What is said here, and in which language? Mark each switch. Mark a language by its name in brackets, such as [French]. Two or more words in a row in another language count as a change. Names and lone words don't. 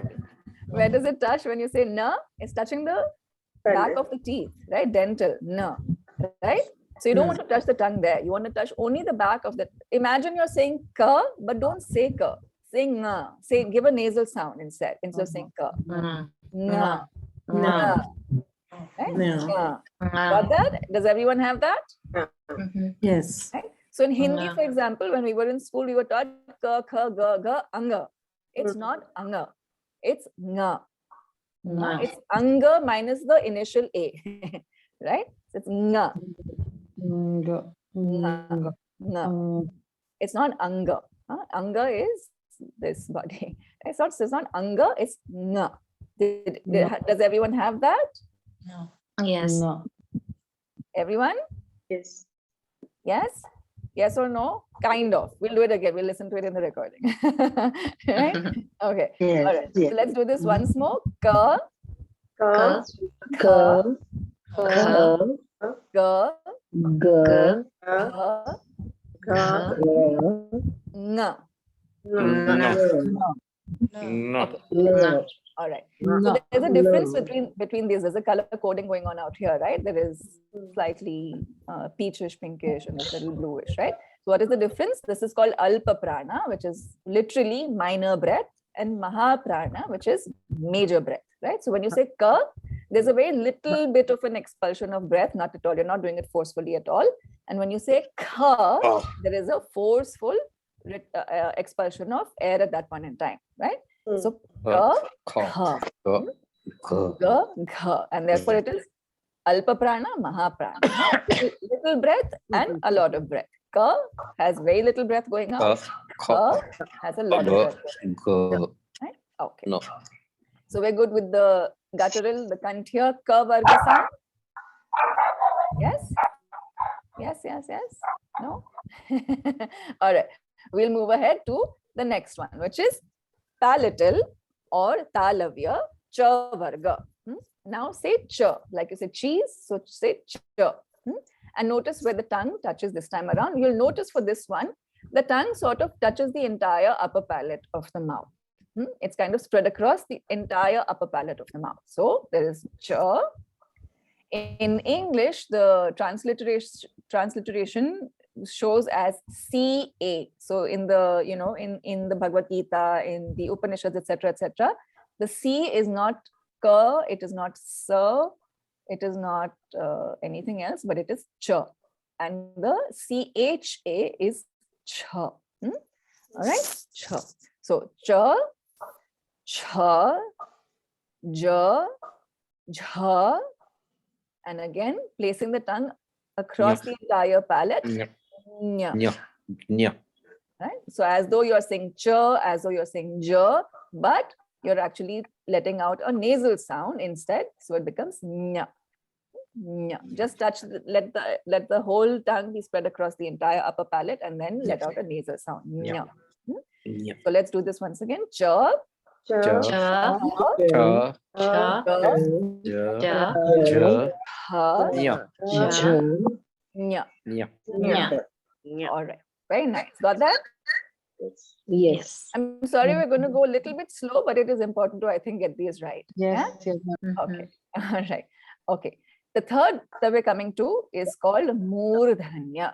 [English] Where does it touch when you say na? It's touching the back of the teeth, right? Dental, na, right? So you don't want to touch the tongue there. You want to touch only the back of the. Imagine you're saying ka, but don't say ka. Say nga. Say, give a nasal sound instead of saying ka. Nga. Nga. Right? Nga. Got that? Does everyone have that? Yes. Right? So in Hindi, for example, when we were in school, we were taught ka, kha, ga, ga, anga. It's not anga. It's nga. It's anga minus the initial a, right? So it's nga. Nga. Nga. It's not anga. Anga is this body. It's not anga. It's nga. Does everyone have that? Yes. Everyone? Yes. Yes? Yes or no? Kind of. We'll do it again. We'll listen to it in the recording. Right? Okay. Yes. All right. So let's do this once more. Ka, Ka. kha, Ka. ga, Ka. kha, Ka. nga. No. All right. So there's a difference between these. There's a color coding going on out here, right? There is slightly peachish, pinkish, and it's a little bluish, right? So what is the difference? This is called [Sanskrit] Alpa Prana, [English] which is literally minor breath, and [Sanskrit] Maha Prana, [English] which is major breath, right? So when you say ka, there's a very little bit of an expulsion of breath, not at all. You're not doing it forcefully at all. And when you say kha, there is a forceful expulsion of air at that point in time, right? So ka, kha, ga, gha, and therefore it is [Sanskrit] Alpa Prana, Maha Prana. [English] Little breath and a lot of breath. Ka has very little breath going out. Kha has a lot of breath. Right? Okay. No. So we're good with the guttural, the kanthya, [Sanskrit] ka varga [English] sound. Yes? Yes. No? All right. We'll move ahead to the next one, which is palatal or [Sanskrit] talavya cha varga. [English] Now say cha, like you said cheese, so say cha. And notice where the tongue touches this time around. You'll notice for this one, the tongue sort of touches the entire upper palate of the mouth. It's kind of spread across the entire upper palate of the mouth. So there is cha. In English, the transliteration shows as CA. So in the, in the Bhagavad Gita, in the Upanishads, etc., the C is not ka, it is not sa, it is not anything else, but it is cha. And the CHA is cha. All right, cha. So cha, cha, ja, jha, and again placing the tongue across the entire palate. Nya. Right? So as though you're saying cha, as though you're saying ja, but you're actually letting out a nasal sound instead. So it becomes nya. Nya. Just touch, let the whole tongue be spread across the entire upper palate and then let out a nasal sound. Nya. So let's do this once again. Cha, Cha. Cha. ha, Cha. ga, Cha. ha, Cha. nya. Nya. All right. Very nice. Got that? Yes. I'm sorry, we're going to go a little bit slow, but it is important to, I think, get these right. Yes. Okay. All right. Okay. The third that we're coming to is called Murdhanya.